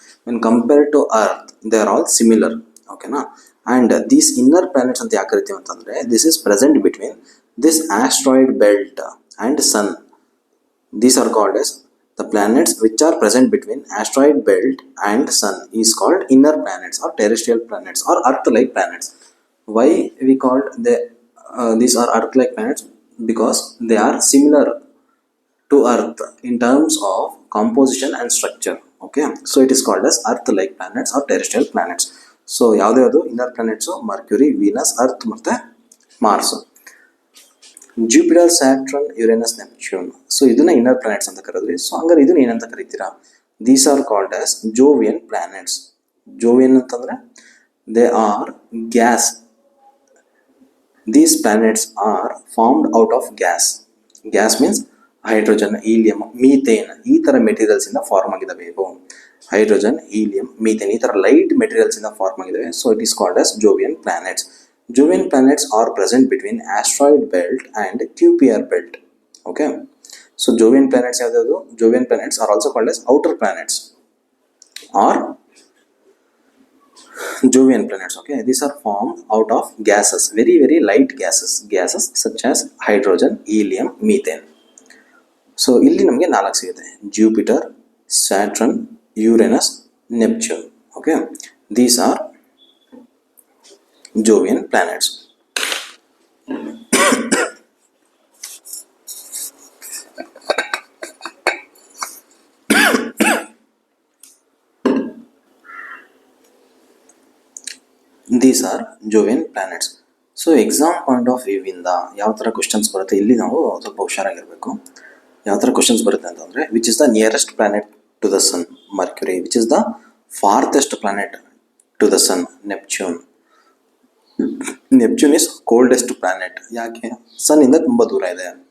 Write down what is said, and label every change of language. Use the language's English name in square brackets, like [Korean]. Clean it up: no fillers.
[English] When compared to Earth, they are all similar. ಓಕೆನಾ. And these inner planets [Kannada] ಅಂತ ಯಾಕೆ ಕರಿತೀವಿ ಅಂತಂದರೆ [English] This is present between this asteroid belt and sun. These are called as the planets which are present between asteroid belt and sun is called inner planets are terrestrial planets are earth like planets. Why we called these are earth like planets? Because they are similar to Earth in terms of composition and structure. Okay, so it is called as earth like planets or terrestrial planets. [Kannada] So ಯಾವುದ್ಯಾವುದು inner planets? Mercury, Venus, earth ಮತ್ತು Mars. Jupiter, ಸ್ಯಾಟ್ರನ್, Uranus, ನೆಪ್ಚ್ಯೂನ್. So ಇದನ್ನ inner planets ಅಂತ ಕರೆದ್ರಿ. [English] so [Kannada] ಹಂಗಾರೆ ಇದನ್ನ ಏನಂತ ಕರಿತೀರಾ? [English] These are called as Jovian planets. Jovian ಅಂತಂದರೆ they are gas. These planets are formed out of gas. Gas means [Kannada] hydrogen, helium, methane ಈ ಥರ ಮೆಟೀರಿಯಲ್ಸಿಂದ form ಆಗಿದ್ದಾವೆ ಇವು. ಹೈಡ್ರೋಜನ್, ಹೀಲಿಯಂ, ಮೀಥೇನ್ ಈ ಥರ ಲೈಟ್ ಮೆಟೀರಿಯಲ್ಸಿಂದ ಫಾರ್ಮ್ ಆಗಿದ್ದಾವೆ. [English] So it is called as Jovian planets. Jovian planets are present between asteroid belt and Kuiper belt. Okay. So Jovian planets ಯಾವ್ದಾವುದು? Jovian planets are also called as outer planets are Jovian planets. Okay, these are formed out of gases, very very light gases such as hydrogen, helium, methane. [Kannada] So ಇಲ್ಲಿ ನಮಗೆ 4 ಸಿಗುತ್ತೆ: Jupiter, ಸ್ಯಾಟ್ರನ್, Uranus, ನೆಪ್ಚ್ಯೂನ್. [English] Okay, these are Jovian planets. These are Jovian planets. [Kannada] So [English] exam point of view [Kannada] ಇಂದ ಯಾವ ಥರ questions ಬರುತ್ತೆ ಇಲ್ಲಿ ನಾವು ಸ್ವಲ್ಪ ಹುಷಾರಾಗಿರಬೇಕು. ಯಾವ ಥರ ಕ್ವಶನ್ಸ್ ಬರುತ್ತೆ ಅಂತಂದರೆ, [English] Which is the nearest planet to the sun? Mercury. Which is the farthest planet to the sun? Neptune. Neptune is coldest planet. ಯಾಕೆ? [Kannada] ಸನ್ ಇಂದ ತುಂಬ ದೂರ ಇದೆ.